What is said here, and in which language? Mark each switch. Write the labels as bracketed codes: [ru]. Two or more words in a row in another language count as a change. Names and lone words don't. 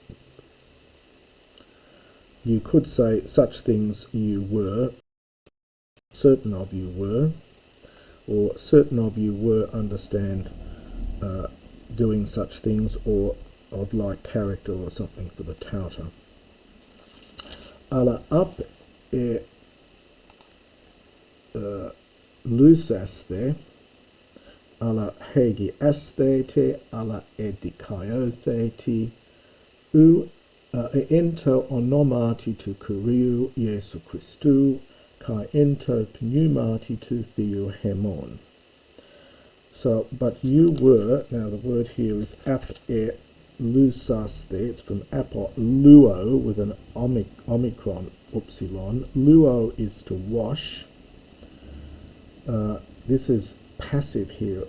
[en] You could say such things you were, certain of you were, or certain of you were, understand, doing such things, or of like character or something for the touter. [el] ἀλλὰ ἀπελούσασθε, ἀλλὰ ἡγιάσθητε, ἀλλὰ ἐδικαιώθητε, ἐν τῷ ὀνόματι τοῦ κυρίου Ἰησοῦ Χριστοῦ, καὶ ἐν τῷ πνεύματι τοῦ θεοῦ ἡμῶν. [en] So, but you were, now the word here is [el] ἀπελούσασθε, [en] it's from [el] ἀπὸ λύω [en] with an omicron upsilon. Luo is to wash. This is passive here.